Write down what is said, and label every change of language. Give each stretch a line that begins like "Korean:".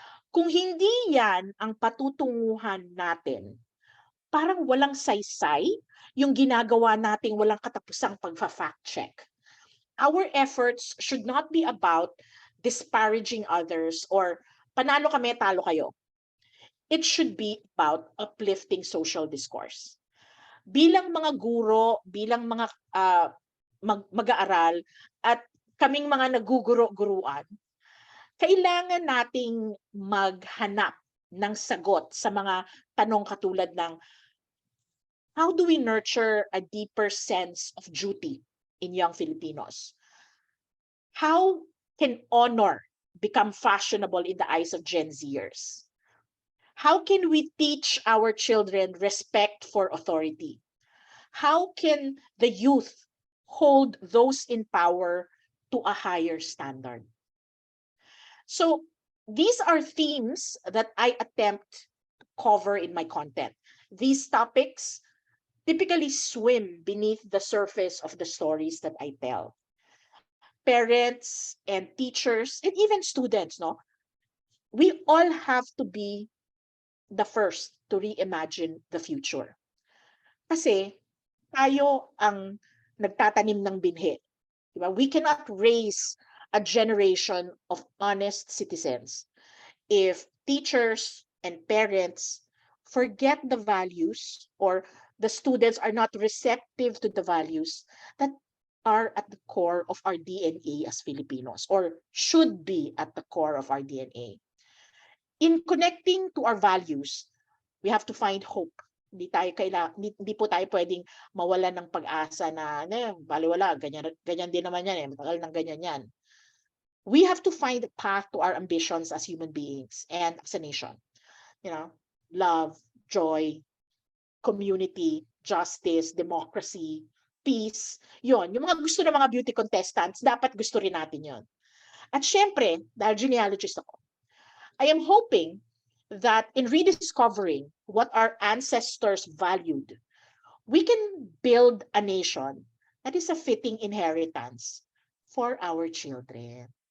Filipino: Kung hindi yan ang patutunguhan natin, parang walang saysay yung ginagawa nating walang katapusang pagfa-fact check.
English: Our efforts should not be about disparaging others or
Filipino: panalo kami, talo kayo.
English: It should be about uplifting social discourse.
Filipino: Bilang mga guro, bilang mga mag-aaral, at kaming mga naguguro-guruan, kailangan nating maghanap ng sagot sa mga tanong katulad ng
English: how do we nurture a deeper sense of duty in young Filipinos? How can honor become fashionable in the eyes of Gen Zers? How can we teach our children respect for authority? How can the youth hold those in power to a higher standard? So these are themes that I attempt to cover in my content. These topics typically swim beneath the surface of the stories that I tell. Parents and teachers and even students, no? We all have to be the first to reimagine the future.
Filipino: Kasi tayo ang nagtatanim ng binhi. Diba?
English: We cannot raise a generation of honest citizens if teachers and parents forget the values, or the students are not receptive to the values that are at the core of our DNA as Filipinos, or should be at the core of our DNA. In connecting to our values, we have to find hope.
Filipino: Hindi po tayo pwedeng mawalan ng pag-asa na baliwala, ganyan din naman yan, matagal ng ganyan yan.
English: We have to find a path to our ambitions as human beings and as a nation. Love, joy, community, justice, democracy, peace.
Filipino: Yon, yung mga gusto ng mga beauty contestants, dapat gusto rin natin yon. At syempre, dahil genealogist ako,
English: I am hoping that in rediscovering what our ancestors valued, we can build a nation that is a fitting inheritance for our children.